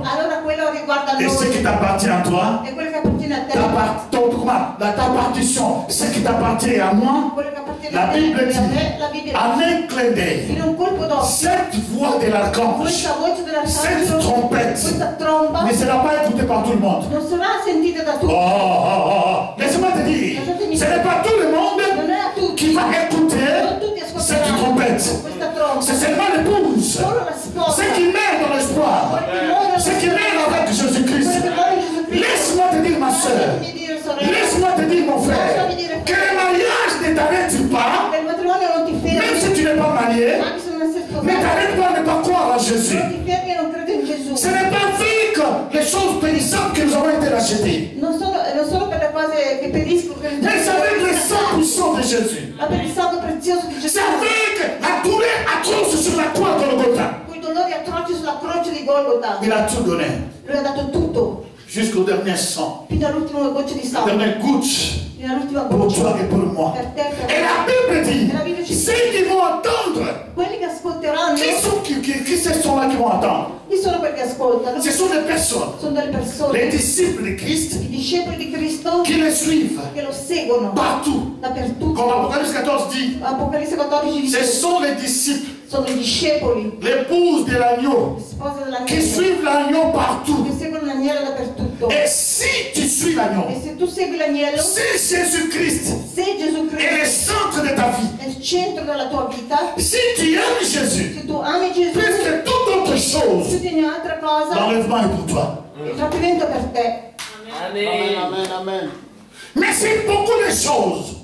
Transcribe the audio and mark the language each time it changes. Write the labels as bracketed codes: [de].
[it] allora quello riguarda [fr] Et ce [it] noi [fr] qui t'appartient à toi, [it] e quello che appartiene a te, [fr] ta partition, ce qui t'appartient à moi, [it] quello che appartiene [fr] la [it] a te [fr] Bible [it] e a [fr] dit, [it] me, la Bibbia [fr] en [it] dice, [fr] un clin d'œil, [it] in un colpo d'occhio, [fr] cette voix de l'archange, [it] questa voce dell'arcangelo, [fr] trompette, [it] questa tromba [fr] ne sera pas écoutée par tout le monde. [it] non sarà sentita da Oh, oh, oh, oh. [fr] Laisse-moi te dire, ce n'est pas tout le monde [it] non è a tutti, [fr] qui va écouter [it] non tutti [fr] cette [it] ascolteranno [fr] trompette. [it] questa tromba, [fr] C'est seulement l'épouse. [it] solo la sposa, [fr] Ceux qui meurent dans l'espoir. Ceux qui meurent avec Jésus-Christ. [it] quello che muore in Gesù Cristo. [fr] Laisse-moi te dire, ma soeur. [it] Lasciami dire, sorella, [fr] Laisse-moi te dire, mon frère. Que le mariage ne t'arrête pas. [it] che il matrimonio non ti fermi, [fr] Même si tu n'es pas marié. [it] anche se non sei [fr] Ne [it] sposato, [fr] t'arrête pas de ne pas croire en Jésus. [it] non ti fermi e non credi in Gesù. [fr] Ce n'est pas avec les choses périssables que nous avons été rachetés. [it] Non solo per le cose che periscono, [fr] Mais c'est avec le sang puissant de Jésus. [it] ma per il sangue prezioso di Gesù, [fr] C'est avec la douleur atroce sur la croix de Golgotha. [it] con i dolori atroci sulla croce di Golgotha. [fr] Il a tout donné. [it] Lui ha dato tutto, [fr] Jusqu'au dernier sang. [it] fino all'ultima goccia di sangue, [fr] dernière goutte. [it] fino all'ultima [fr] Pour [it] goccia, [fr] toi et pour moi. [it] per te e per [fr] Et [it] me. [fr] la Bible dit, Et la Bible dit, ceux qui vont entendre, [it] Quelli che ascolteranno, [fr] qui ce sont là qui vont entendre? [it] chi sono quelli che ascoltano? [fr] Ce sont des personnes, [it] Sono delle [fr] les [it] persone, [fr] disciples de Christ, [it] i discepoli di Cristo [fr] qui le suivent [it] che lo seguono [fr] partout. [it] dappertutto. [fr] Comme Apocalypse 14 dit, [it] Apocalisse 14 [fr] ce [it] dice, [fr] sont les disciples, [it] sono i discepoli, [fr] l'épouse de l'agneau, [it] le spose dell'agnello, [fr] qui suivent l'agneau partout. [it] che seguono l'agnello dappertutto. [fr] Et si tu suis l'agneau, [it] E se tu segui l'agnello, [fr] si Jésus-Christ [it] se Gesù [fr] est le [it] Cristo [fr] centre de ta vie, [it] è il centro della tua vita, [fr] si tu aimes Jésus, [it] se tu ami Gesù, [fr] plus que toute autre chose, [it] se tieni un'altra cosa, [fr] l'enlèvement est pour toi. [it] il trattamento è per te. Amen, amen, amen. [fr] Mais c'est beaucoup de choses,